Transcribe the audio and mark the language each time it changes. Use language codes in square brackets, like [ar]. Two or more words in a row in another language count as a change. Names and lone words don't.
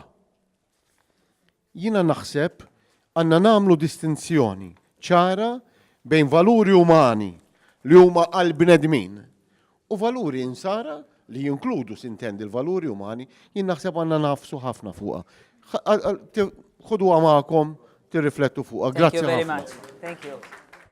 [mt] Jiena naħseb għandna nagħmlu distinzjoni ċara bejn valuri umani li huma għal bnedmin u valuri insara li jinkludu sintendi l-valuri umani, jien naħseb għandna nafsu ħafna fuqha. Ħuduha magħkom tirriflettu fuqha. [en] Thank you [mt] Grazzi [en] very [mt] ħafna. [en] much. Thank you.